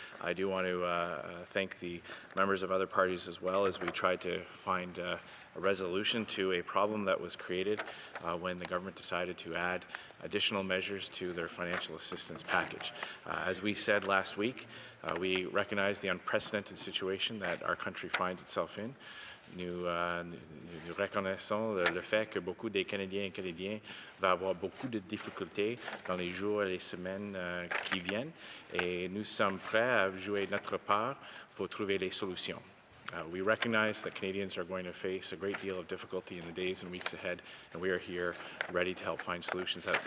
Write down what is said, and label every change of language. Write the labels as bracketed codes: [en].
[en] I do want to thank the members of other parties as well as we tried to find a resolution to a problem that was created when the government decided to add additional measures to their financial assistance package. As we said last week, we recognize the unprecedented situation that our country finds itself in. [fr] Nous reconnaissons le fait que beaucoup des Canadiens et Canadiens vont avoir beaucoup de difficultés dans les jours et les semaines qui viennent et nous sommes prêts à jouer notre part pour trouver les solutions. [en] We recognize that Canadians are going to face a great deal of difficulty in the days and weeks ahead, and we are here ready to help find solutions.